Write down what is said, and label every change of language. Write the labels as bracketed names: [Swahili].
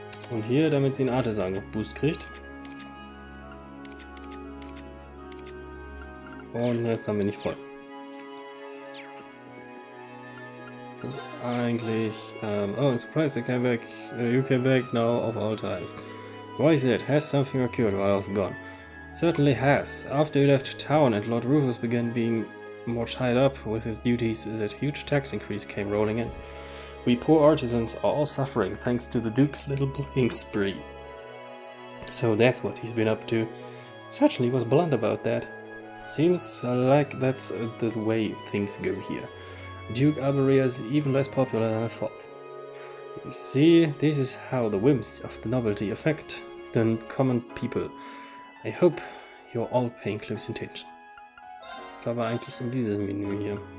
[German] Und hier, damit sie einen Artisan-Boost kriegt. Und jetzt haben wir nicht voll. Das ist eigentlich... [English] oh, surprise, you came back now of all times. Why is it? Has something occurred while I was gone? It certainly has. After you left town and Lord Rufus began being more tied up with his duties, that huge tax increase came rolling in. We poor artisans are all suffering thanks to the Duke's little bullying spree. So that's what he's been up to. Certainly was blunt about that. Seems like that's the way things go here. Duke Arborea is even less popular than I thought. You see, this is how the whims of the nobility affect the common people. I hope you're all paying close attention. [German] Ich glaube eigentlich in dieses Menü hier.